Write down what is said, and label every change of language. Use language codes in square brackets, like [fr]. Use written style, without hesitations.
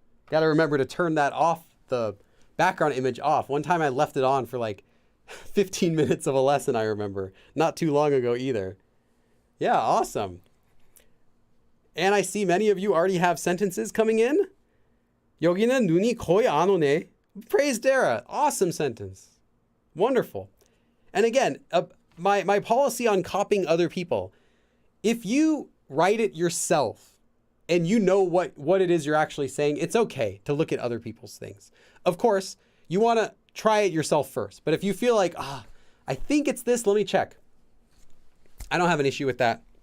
[en] Got to remember to turn that off, the background image off. One time I left it on for like 15 minutes of a lesson, I remember. Not too long ago either. Yeah, awesome. And I see many of you already have sentences coming in. [ko] 여기는 눈이 거의 안 오네. [en] Praise Dara. Awesome sentence. Wonderful. And again, my policy on copying other people. If you write it yourself and you know what it is you're actually saying, it's okay to look at other people's things. Of course, you want to try it yourself first. But if you feel like, I think it's this, let me check. I don't have an issue with that.